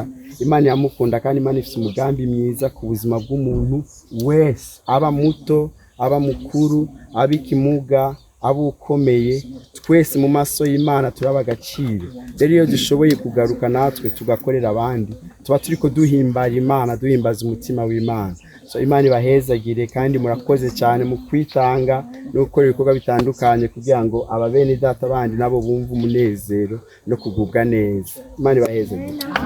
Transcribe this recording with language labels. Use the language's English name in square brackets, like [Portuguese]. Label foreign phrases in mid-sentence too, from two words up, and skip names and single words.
[Rundi] Imana yamukunda kandi Imana ifite umugambi mwiza ku buzima bw'umuntu wese, aba muto, aba mukuru, abikimuga, abo ukomeye. Twese mu maso y'Imana turaba agaciro. Rero iyo dushoboye kugaruka natwe tugakorera abandi, tuba turiko duhimbara Imana, duhimbaza umutima w'Imana. So Imana ibahezagire kandi murakoze cyane mu kwitanga no gukora ibikorwa bitandukanye kugira ngo ababene data bandi nabo bumve umunezero no kugubwa neza. Imana ibahezagire.